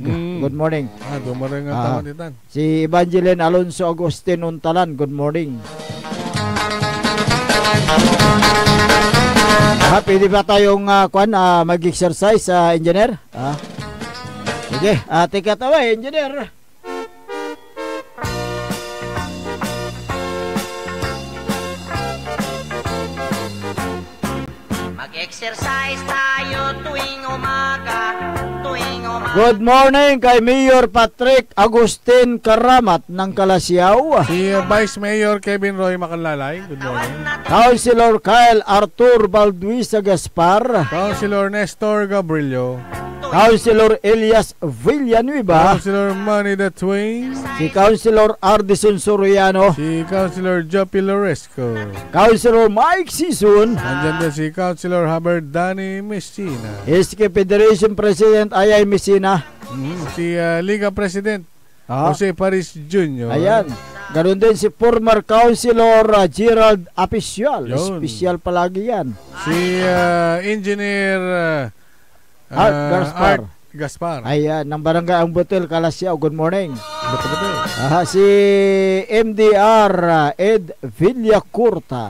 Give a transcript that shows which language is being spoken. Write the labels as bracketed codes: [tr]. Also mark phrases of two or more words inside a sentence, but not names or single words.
[en] Good morning. Dumaring ang tamaditan. [tl] Si Evangeline Alonso Agustin Untalan, [en] good morning. [tl] Pwede ba tayong mag-exercise, engineer? Sige, [en] take it away, engineer. [tl] Mag-exercise tayo tuwing umaga. [en] Good morning [tl] kay Mayor Patrick Agustin Karamat ng Kalasyaw. Si Vice Mayor Kevin Roy Macanlalay, [en] good morning. [tl] Councilor Kyle Arthur Balduisa Gaspar. Councilor Nestor Gabrillo. Councilor Elias Villanueva. Councilor Manny the Twain. Si Councilor Ardison Soriano. Si Councilor Joppy Loresco. Councilor Mike Sison. Nandyan din si Councilor Hubbard Danny Messina. SK Federation President Ayay Messina. Si Liga President Jose Paris Jr. Ayan. Ganon din si former Councilor Gerald Apicial. Special palagi yan. Si Engineer Art Gaspar. Ayan, ng Barangay Ang Butil, Kalasyaw, [en] good morning. [tl] Si MDR Ed Villacurta.